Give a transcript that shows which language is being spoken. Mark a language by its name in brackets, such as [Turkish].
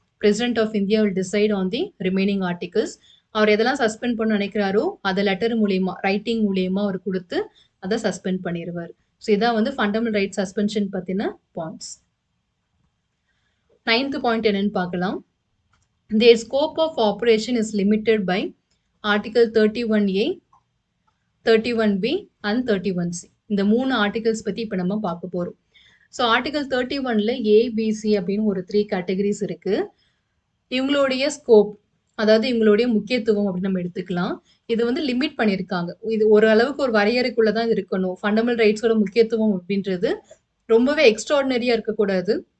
[English] President of India will decide on the remaining articles. [Tamil] அவர் எதெல்லாம் suspend பண்ண நினைக்கிறாரோ, அத letter மூலியமா, ரைட்டிங் மூலியமா அவர் குடுத்து, அத சஸ்பெண்ட் பண்ணிருவாரு. ஸோ இதான் வந்து ஃபண்டமெண்டல் ரைட் சஸ்பென்ஷன் பத்தின பாயிண்ட்ஸ். 9th பாயிண்ட் என்னன்னு பார்க்கலாம். [English] Their scope of operation is limited by Article 31A, 31B and 31C. [Tamil] இந்த 3 ஆர்டிகல்ஸ் பத்தி இப்ப நம்ம பார்க்க போறோம். ஸோ ஆர்டிகல் 31ல ABC அப்படின்னு ஒரு 3 கேட்டகரிஸ் இருக்கு. இவங்களுடைய ஸ்கோப், அதாவது இவங்களுடைய முக்கியத்துவம் அப்படின்னு நம்ம எடுத்துக்கலாம். இது வந்து லிமிட் பண்ணியிருக்காங்க. இது ஒரு அளவுக்கு ஒரு வரையறைக்குள்ள தான் இருக்கணும். ஃபண்டமெண்டல் ரைட்ஸோட முக்கியத்துவம் அப்படின்றது ரொம்பவே எக்ஸ்ட்ராடினரியா இருக்கக்கூடாது.